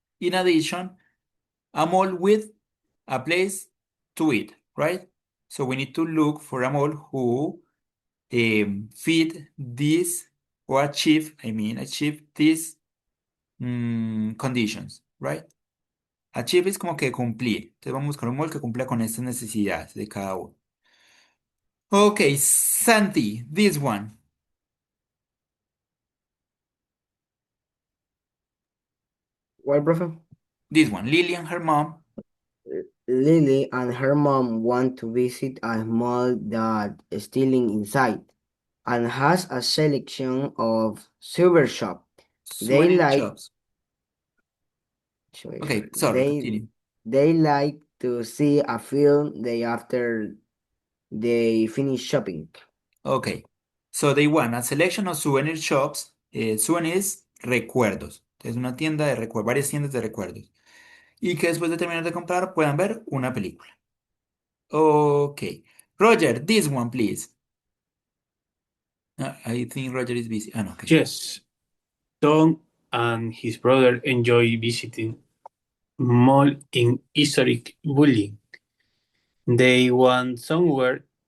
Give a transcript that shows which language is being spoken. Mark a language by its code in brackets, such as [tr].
[en] In addition, a mall with a place to eat, right? So we need to look for a mall who fit this or achieve these conditions, right? [es] Achieve es como que cumplir. Entonces vamos a buscar un mall que cumpla con estas necesidades de cada uno. [en] Okay, Santi, this one. Well, profe? This one, Lily and her mom. Lily and her mom want to visit a mall that is still inside and has a selection of silver shop. They Souvenir like shops. Okay, sorry, they continue. they like to see a film day after they finish shopping. Okay, so they want a selection of souvenir shops. [es] Souvenirs, recuerdos. Es una tienda de recuerdos, varias tiendas de recuerdos. Y que después de terminar de comprar puedan ver una película. [en] Okay, Roger, this one, please. I think Roger is busy. No, okay. Yes, Tom and his brother enjoy visiting mall in historic building. They want somewhere